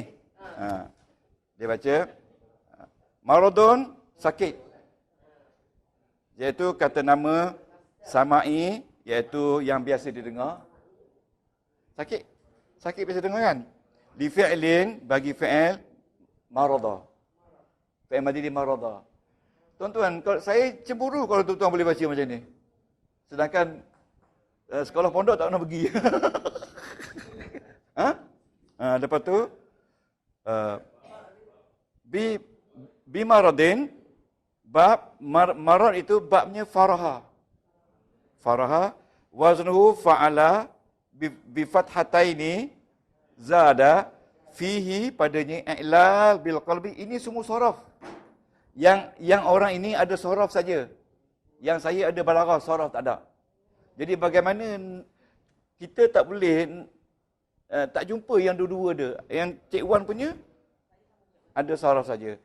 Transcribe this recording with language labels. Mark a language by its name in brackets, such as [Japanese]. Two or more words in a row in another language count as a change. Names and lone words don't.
[Malay] Dia baca maradun sakit. Iaitu kata nama sama'i, iaitu yang biasa didengar. Sakit. Sakit biasa dengar kan? [Arabic] لفعل [Malay] bagi fi'il marada. [Arabic] فعل ماض [Malay] di marada. Tuan-tuan, kalau saya cemburu kalau tuan-tuan boleh baca macam ni. Sedangkan sekolah pondok tak pernah pergi. Lepas tu [Arabic] بمرض, [Malay] bab marad itu babnya faraha. [Arabic] فرح وزنه فعل بفتحتين زاد فيه, padanya إعلال بالقلب. [Malay] Ini semua saraf. Yang orang ini ada saraf saja. Yang saya ada balaghah, saraf tak ada. Jadi bagaimana kita tak boleh tak jumpa yang dua-dua ada. Yang Cik Wan punya ada saraf saja.